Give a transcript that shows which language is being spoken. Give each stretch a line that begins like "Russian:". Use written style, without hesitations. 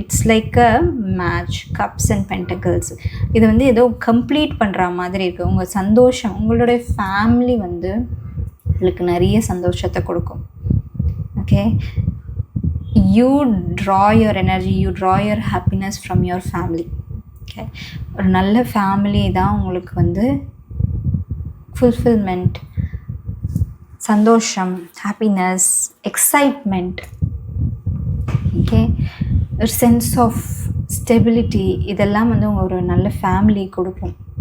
English: it's like a match,
Tamil: cups and pentacles. இது வந்து ஏதோ கம்ப்ளீட் பண்ணுற மாதிரி இருக்குது. உங்கள் சந்தோஷம், உங்களுடைய ஃபேமிலி வந்து உங்களுக்கு நிறைய சந்தோஷத்தை கொடுக்கும்.
English: Okay, you draw your energy, you draw your happiness from your family.
Tamil: Okay, ஒரு நல்ல ஃபேமிலி தான் உங்களுக்கு வந்து ஃபுல்ஃபில்மெண்ட், சந்தோஷம், ஹாப்பினஸ், எக்ஸைட்மெண்ட், ஓகே, ஒரு சென்ஸ் ஆஃப் ஸ்டெபிலிட்டி, இதெல்லாம் வந்து உங்கள் ஒரு நல்ல ஃபேமிலி கொடுக்கும்.